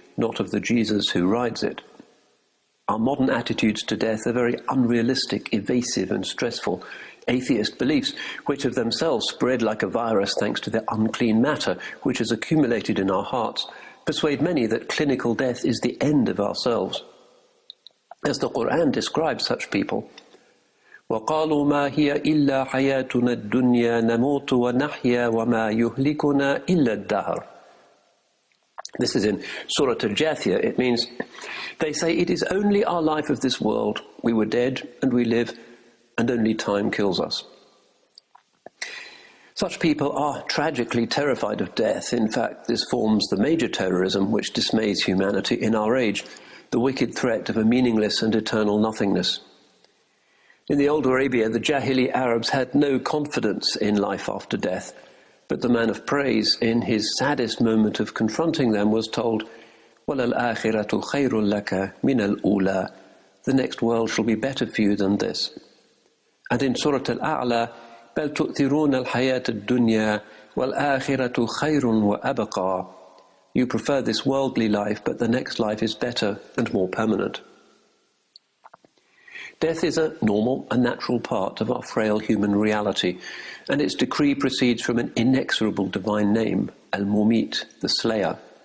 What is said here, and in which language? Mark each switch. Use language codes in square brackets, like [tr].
[en] not of the Jesus who rides it. Our modern attitudes to death are very unrealistic, evasive and stressful. Atheist beliefs, which of themselves spread like a virus thanks to the unclean matter which has accumulated in our hearts, persuade many that clinical death is the end of ourselves. As the Quran describes such people, [ar] وَقَالُوا مَا هِيَ إِلَّا حَيَاتُنَا الدُّنْيَا نَمُوتُ وَنَحْيَا وَمَا يُهْلِكُنَا إِلَّا الدَّهْرُ. [en] This is in Surah Al-Jathiyah. It means, they say, it is only our life of this world. We were dead and we live, and only time kills us. Such people are tragically terrified of death. In fact, this forms the major terrorism which dismays humanity in our age, the wicked threat of a meaningless and eternal nothingness. In the old Arabia, the Jahili Arabs had no confidence in life after death, but the man of praise, in his saddest moment of confronting them, was told, [ar] وَلَلْآخِرَةُ خَيْرٌ لَكَ مِنَ الْأُولَى. [en] The next world shall be better for you than this. And in [ar] Surah Al-A'la, بَلْ تُؤْثِرُونَ الْحَيَاةَ الدُّنْيَا وَالْآخِرَةُ خَيْرٌ وَأَبْقَى. [en] You prefer this worldly life, but the next life is better and more permanent. Death is a normal and natural part of our frail human reality, and its decree proceeds from an inexorable divine name, Al-Mumit, the Slayer.